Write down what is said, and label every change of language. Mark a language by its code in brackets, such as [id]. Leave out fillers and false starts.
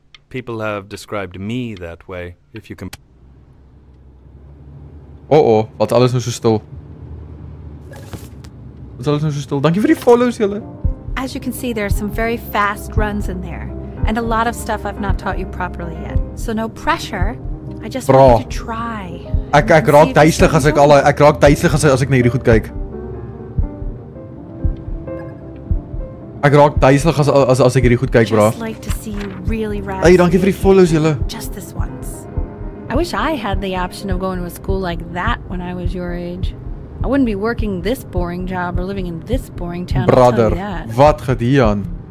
[en] People have described me that way, if you can... [af] Oh, wat alles nou so stil. Wat alles nou so stil. Dankie vir die follows, julle. [en] As you can see, there are some very fast runs in there. And a lot of stuff I've not taught you properly yet. So no pressure. I just want you to try. [af] Ek raak duiselig as ek as ek na hierdie goed kyk. Ek raak duiselig as ek hierdie goed kyk, bro. [en] Just like to see you really rap. [af] Hey, dankie vir die follows, julle. [en] Just this once. I wish I had the option of going to a school like that when I was your age. I wouldn't be working this boring job or living in this boring town. [af] Brother, wat gaat hier aan?